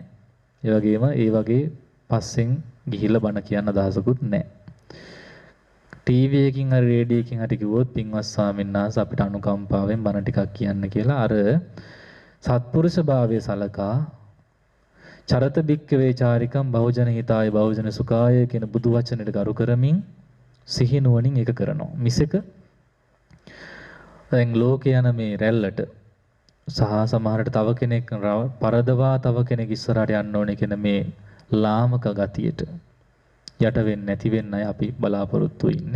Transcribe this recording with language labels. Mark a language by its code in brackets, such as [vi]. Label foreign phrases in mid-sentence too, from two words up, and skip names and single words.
[si] ඒ වගේම ඒ වගේ පස්සෙන් ගිහිල්ලා බණ කියන්න අදහසකුත් නැහැ. ටීවී එකකින් හරි රේඩියෝ එකකින් හරි කිව්වොත් පින්වත් ස්වාමීන් වහන්සේ අපිට අනුකම්පාවෙන් බණ ටිකක් කියන්න කියලා අර සත්පුරුෂ භාවයේ සලකා [pi] චරත බික්කවේ චාරිකම් බහුජන හිතාය බහුජන සුඛාය [si] කියන බුදු වචනෙට ගරු කරමින් සිහිනුවණින් ඒක කරනවා. මිසක දැන් ලෝකේ යන මේ රැල්ලට සහ සමහරට තව කෙනෙක් පරදවා තව කෙනෙක් ඉස්සරහට යන්න ඕනේ කියන මේ ලාමක ගතියට යට වෙන්නේ නැති වෙන්නයි අපි බලාපොරොත්තු ඉන්නේ.